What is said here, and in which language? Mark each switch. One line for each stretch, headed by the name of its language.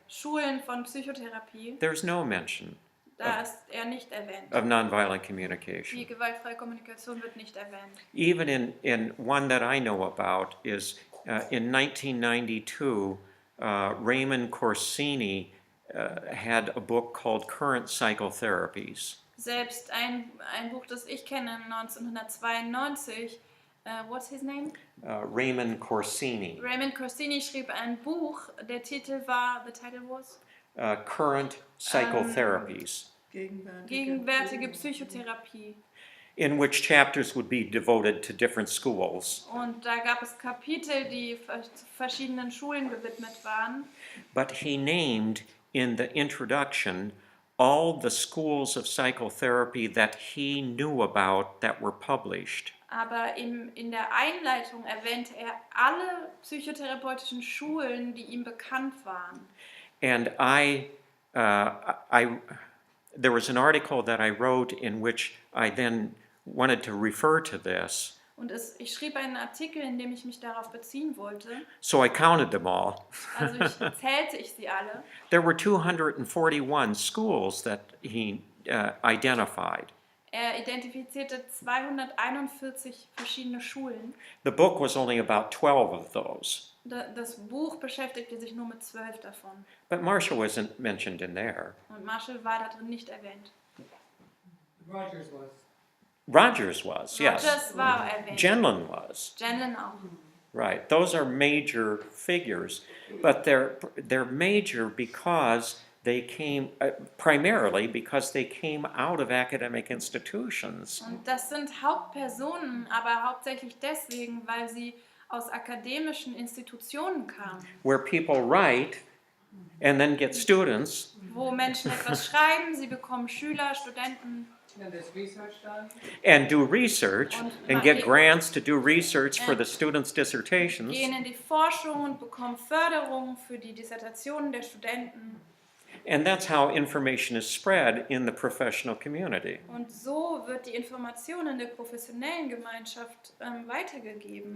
German: Schulen von Psychotherapie,
English: there's no mention
German: da ist er nicht erwähnt.
English: of nonviolent
German: Die
English: communication.
German: gewaltfreie Kommunikation wird nicht erwähnt.
English: Even in one that I know about is in 1992, Raymond Corsini had a book called Current Psychotherapies.
German: Selbst ein Buch, das ich kenne, 1992,
English: what's his name? Raymond Corsini,
German: Raymond Corsini schrieb ein Buch,
English: the title was Current Psychotherapies,
German: Gegenwärtige Psychotherapie.
English: in which chapters would be devoted to different schools.
German: Und da gab es Kapitel, die verschiedenen Schulen gewidmet waren.
English: But he named in the introduction all the schools of psychotherapy that he knew about that were published.
German: Aber in der Einleitung erwähnte er alle psychotherapeutischen Schulen, die ihm bekannt waren.
English: And there was an article that I wrote in which I then wanted to refer to this.
German: Und ich schrieb einen Artikel, in dem ich mich darauf beziehen wollte.
English: So I counted them all.
German: Also zählte ich sie alle.
English: There were 241 schools that he identified.
German: Er identifizierte 241 verschiedene Schulen.
English: The book was only about 12 of those.
German: Das Buch beschäftigte sich nur mit 12 davon.
English: But Marshall wasn't mentioned in there.
German: Und Marshall war da drin nicht erwähnt.
English: Rogers was. Yes.
German: Rogers war erwähnt.
English: Genlin was.
German: Genlin auch.
English: Right. Those are major figures, but they're major because they came primarily because they came out of academic institutions.
German: Und das sind Hauptpersonen, aber hauptsächlich deswegen, weil sie aus akademischen Institutionen kamen,
English: Where people write and then get students,
German: wo Menschen etwas schreiben, sie bekommen Schüler, Studenten
English: And there's research done. and do research and get grants to do research for the students' dissertations.
German: gehen in die Forschung und bekommen Förderung für die Dissertationen der Studenten.
English: And that's how information is spread in the professional community.
German: Und so wird die Information in der professionellen Gemeinschaft weitergegeben.